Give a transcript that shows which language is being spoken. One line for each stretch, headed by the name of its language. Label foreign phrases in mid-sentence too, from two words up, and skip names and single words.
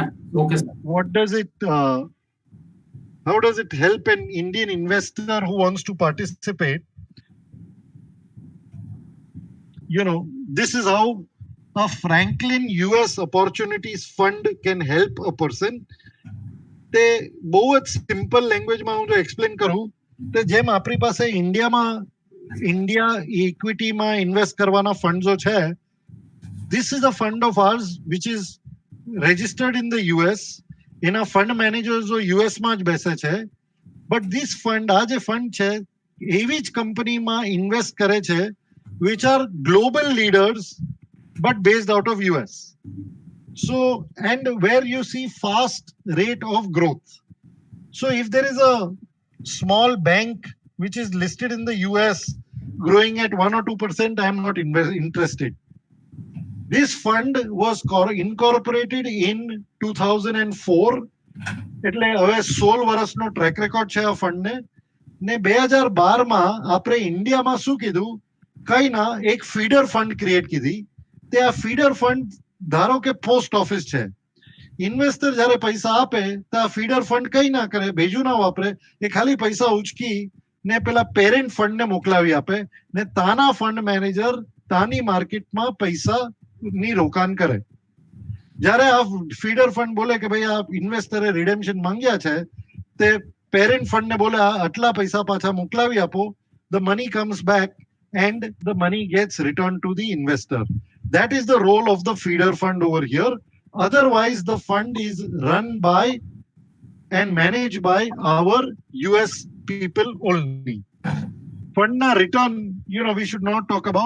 English: okay, sir. what does it, how does it help an Indian investor who wants to participate? This is how a Franklin US Opportunities Fund can help a person.
Gujarati: તે બહુ જ સિમ્પલ લેંગ્વેજમાં હું જો એક્સપ્લેન કરું તો જેમ આપણી પાસે ઇન્ડિયા ઇક્વિટીમાં ઇન્વેસ્ટ કરવાના ફંડ્સો છે,
English: this is a fund of ours which is registered in the US.
Gujarati: એના ફંડ મેનેજર્સો US માં જ બેસે છે.
English: But this fund,
Gujarati: આ જે ફંડ છે, એવી જ કંપનીમાં ઇન્વેસ્ટ કરે છે
English: which are global leaders but based out of US. So, and where you see fast rate of growth. So if there is a small bank which is listed in the US growing at 1 or 2%, I am not interested. This fund was incorporated in 2004.
Gujarati: એટલે હવે 16 વર્ષનો
English: track record
Gujarati: છે આ ફંડને. ને 2012માં આપણે ઇન્ડિયામાં શું કીધું? કઈ ના, એક
English: feeder fund create
Gujarati: કીધી. તે આ
English: feeder fund
Gujarati: ધારો કે
English: post office
Gujarati: છે. ઇન્વેસ્ટર જ્યારે પૈસા આપે તો આ
English: feeder fund
Gujarati: કઈ ના કરે, બીજું ના વાપરે, એ ખાલી પૈસા ઉચકી ને પેલા પેરેન્ટ ફંડને મોકલાવી આપે ને તાના
English: fund manager
Gujarati: તાની માર્કેટમાં પૈસાની રોકાણ કરે. જ્યારે આ
English: feeder fund
Gujarati: બોલે કે ભાઈ આ ઇન્વેસ્ટરે રિડેમ્પશન માંગ્યા છે, તે પેરેન્ટ ફંડને બોલે આટલા પૈસા પાછા મોકલાવી આપો.
English: The money comes back and the money gets returned to the investor. That is the role of the feeder fund over here. Otherwise, the fund is run by and managed by our US people only. Fund na return, we should not talk about.